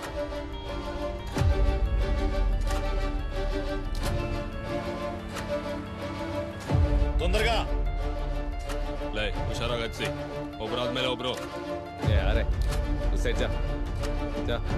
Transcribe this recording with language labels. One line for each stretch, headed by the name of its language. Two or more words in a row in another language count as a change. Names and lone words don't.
Telugu: తొందరగా లై హుషారాగా వచ్చి
Kannada: ಒಬ್ಬರಾದ್ಮೇಲೆ ಒಬ್ರು.
Hindi: ए अरे उस साइड जा जा.